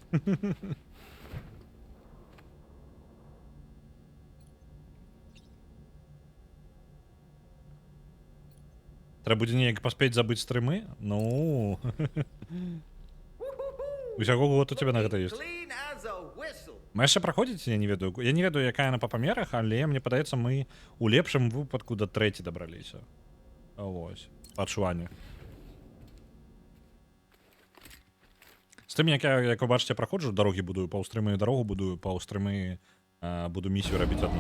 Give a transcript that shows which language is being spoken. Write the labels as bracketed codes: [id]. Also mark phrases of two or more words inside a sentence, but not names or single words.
[be] Трэба будзе неяк паспець забыць стрымы? Ну... Усяго год [ru] у тебя [be] на гэта ёсць. [en] Clean as a whistle. [be] Мы яшчэ праходзіць, я не ведаю, якая яна па памерах, але мне падаецца, мы у лепшым выпадку да 3 дабраліся. Вось, пачуванне. З тым, як вы бачыце, праходжу, дарогі будую, паўстрымы дарогу будую, паўстрымы буду місію рабіць адну.